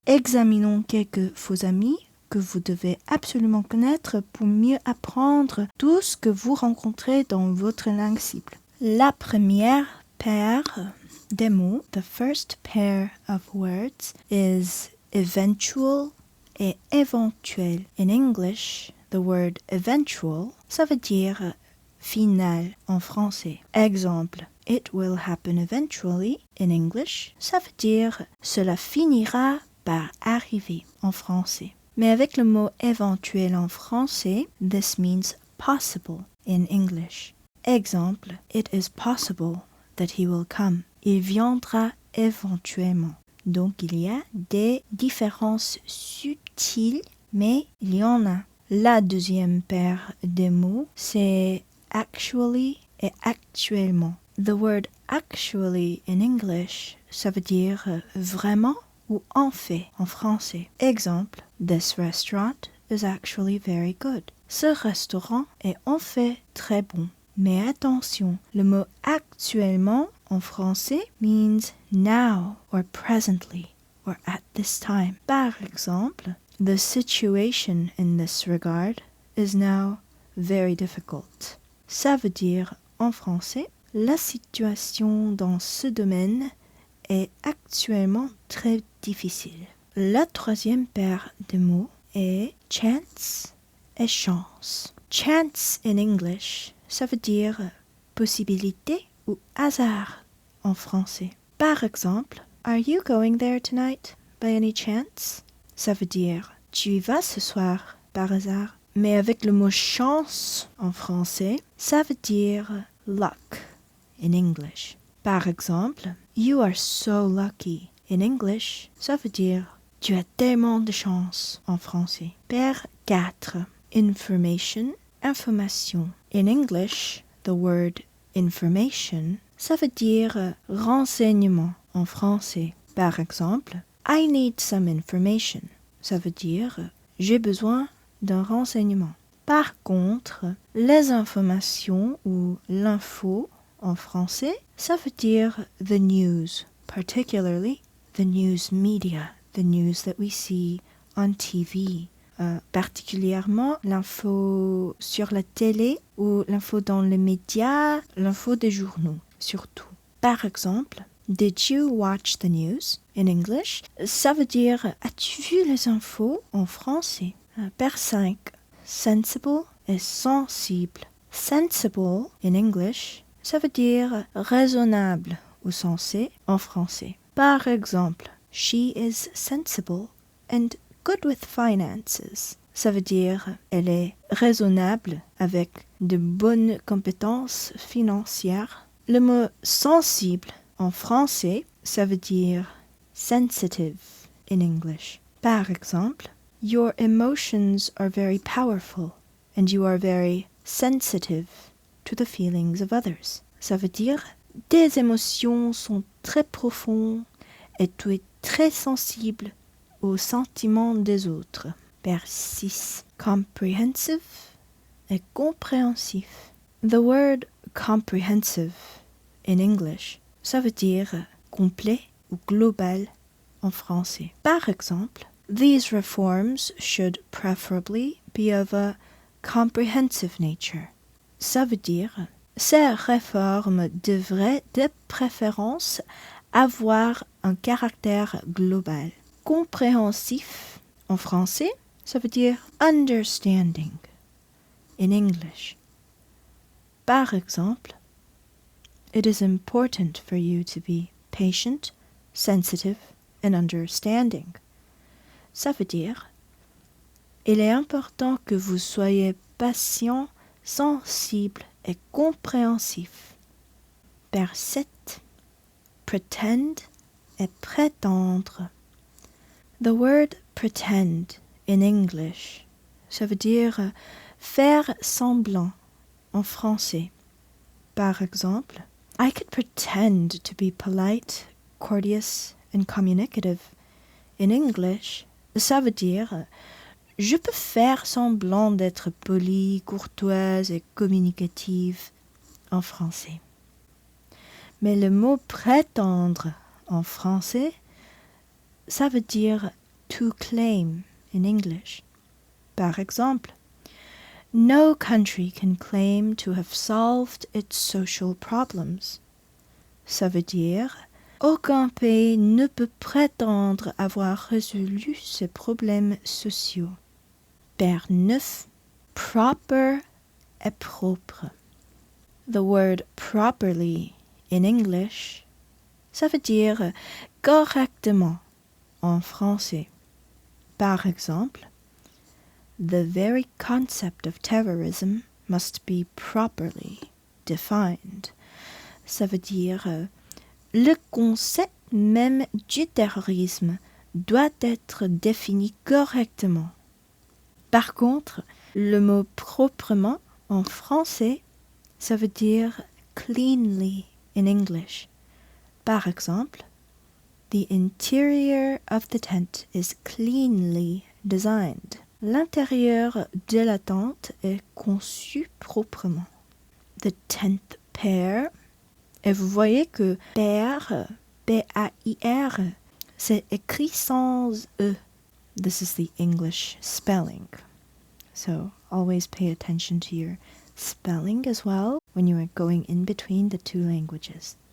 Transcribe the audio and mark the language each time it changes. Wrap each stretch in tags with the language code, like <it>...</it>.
<fr>Examinons quelques faux amis que vous devez absolument connaître pour mieux apprendre tout ce que vous rencontrez dans votre langue cible. La première paire des mots,</fr> <en>the first pair of words, is eventual</en> <fr>et éventuel.</fr> <en>In English, the word eventual,</en> <fr>ça veut dire final en français.</fr> <en>Exemple, it will happen eventually. In English,</en> <fr>ça veut dire cela finira par arriver en français. Mais avec le mot éventuel en français,</fr> <en>this means possible in English. Exemple, it is possible that he will come.</en> <fr>Il viendra éventuellement. Donc il y a des différences subtiles, mais il y en a. La deuxième paire de mots, c'est actually et actuellement.</fr> <en>The word actually in English,</en> <fr>ça veut dire vraiment ou en fait en français.</fr> <en>Exemple, this restaurant is actually very good.</en> <fr>Ce restaurant est en fait très bon. Mais attention, le mot actuellement en français</fr> <en>means now or presently or at this time.</en> <fr>Par exemple,</fr> <en>the situation in this regard is now very difficult.</en> <fr>Ça veut dire en français, la situation dans ce domaine est actuellement très difficile. La troisième paire de mots est chance et chance.</fr> <en>Chance in English,</en> <fr>ça veut dire possibilité ou hasard en français. Par exemple,</fr> <en>are you going there tonight by any chance?</en> <fr>Ça veut dire tu y vas ce soir par hasard. Mais avec le mot chance en français, ça veut dire</fr> <en>luck in English.</en> <fr>Par exemple,</fr> <en>you are so lucky. In English,</en> <fr>ça veut dire tu as tellement de chance en français. Paire 4. Information, information.</fr> <en>In English, the word information,</en> <fr>ça veut dire renseignement en français. Par exemple,</fr> <en>I need some information.</en> <fr>Ça veut dire j'ai besoin d'un renseignement. Par contre, les informations ou l'info en français, ça veut dire</fr> <en>the news, particularly the news media, the news that we see on TV.</en> <fr>Particulièrement l'info sur la télé ou l'info dans les médias, l'info des journaux, surtout. Par exemple,</fr> <en>did you watch the news? In English,</en> <fr>ça veut dire as-tu vu les infos en français? Paire 5. Sensible et sensible. Sensible,</fr> <en>in English,</en> <fr>ça veut dire raisonnable ou sensé en français. Par exemple,</fr> <en>she is sensible and good with finances.</en> <fr>Ça veut dire elle est raisonnable avec de bonnes compétences financières. Le mot sensible en français, ça veut dire</fr> <en>sensitive in English.</en> <fr>Par exemple,</fr> <en>your emotions are very powerful and you are very sensitive to the feelings of others.</en> <fr>Ça veut dire, tes émotions sont très profondes et tu es très sensible aux sentiments des autres. Vers 6. Comprehensive et compréhensif.</fr> <en>The word comprehensive in English,</en> <fr>ça veut dire complet ou global en français. Par exemple,</fr> <en>these reforms should preferably be of a comprehensive nature.</en> <fr>Ça veut dire, ces réformes devraient de préférence avoir un caractère global. Compréhensif en français, ça veut dire</fr> <en>understanding in English.</en> <fr>Par exemple,</fr> <en>it is important for you to be patient, sensitive, and understanding.</en> <fr>Ça veut dire, il est important que vous soyez patient, sensible et compréhensif. Vers 7. Pretend et prétendre.</fr> <en>The word pretend in English,</en> <fr>ça veut dire faire semblant en français. Par exemple,</fr> <en>I could pretend to be polite, courteous and communicative. In English,</en> <fr>ça veut dire je peux faire semblant d'être polie, courtoise et communicative en français. Mais le mot prétendre en français, ça veut dire</fr> <en>to claim in English.</en> <fr>Par exemple,</fr> <en>no country can claim to have solved its social problems.</en> <fr>Ça veut dire aucun pays ne peut prétendre avoir résolu ses problèmes sociaux. Vers 9. Proper et propre.</fr> <en>The word properly in English,</en> <fr>ça veut dire correctement en français. Par exemple,</fr> <en>the very concept of terrorism must be properly defined.</en> <fr>Ça veut dire le concept même du terrorisme doit être défini correctement. Par contre, le mot proprement en français, ça veut dire</fr> <en>cleanly in English.</en> <fr>Par exemple,</fr> <en>the interior of the tent is cleanly designed.</en> <fr>L'intérieur de la tente est conçu proprement.</fr> <en>The 10th pair.</en> <fr>Et vous voyez que pair, P-A-I-R, c'est écrit sans E.</fr> <en>This is the English spelling. So always pay attention to your spelling as well when you are going in between the two languages.</en>